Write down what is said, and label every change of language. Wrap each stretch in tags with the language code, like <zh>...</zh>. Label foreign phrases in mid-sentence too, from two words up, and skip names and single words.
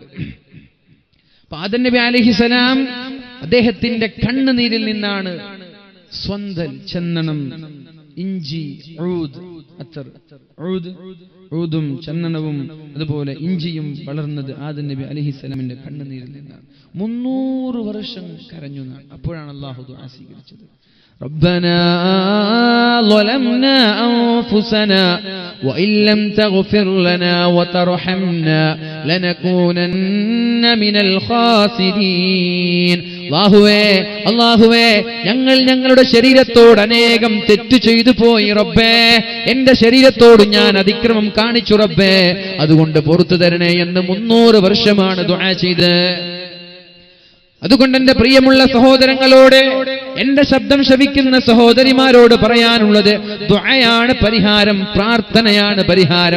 <ml>അപ്പൊ ആദം നബി അലൈഹിസ്സലാം അദ്ദേഹത്തിന്റെ കണ്ണുനീരിൽ നിന്നാണ് സ്വന്തൽ, ചന്ദനം, ഇഞ്ചി, ഊദും ചന്ദനവും അതുപോലെ ഇഞ്ചിയും വളർന്നത് ആദം നബി അലൈഹിസ്സലാമിന്റെ കണ്ണുനീരിൽ നിന്നാണ്. 300 വർഷം കരഞ്ഞു. അപ്പോഴാണ് അല്ലാഹു ദുആ സ്വീകരിച്ചത്.</ml> <ar>ربنا ظلمنا أنفسنا وإن لم تغفر لنا وترحمنا لنكونن من الخاسرين.</ar> <ml>അല്ലാഹുവേ ഞങ്ങളുടെ ശരീരത്തോട് അനേകം തെറ്റ് ചെയ്തു പോയി റബ്ബേ, എന്റെ ശരീരത്തോട് ഞാൻ അതിക്രമം കാണിച്ചു റബ്ബേ, അതുകൊണ്ട് പുറത്തു തരണേ എന്ന് 300 വർഷമാണ് ദുആ ചെയ്തത്. അതുകൊണ്ട് എന്റെ പ്രിയമുള്ള സഹോദരങ്ങളോട്, എന്റെ ശബ്ദം ശ്രവിക്കുന്ന സഹോദരിമാരോട് പറയാനുള്ളത്, ദുആയാണ് പരിഹാരം, പ്രാർത്ഥനയാണ് പരിഹാരം.</ml>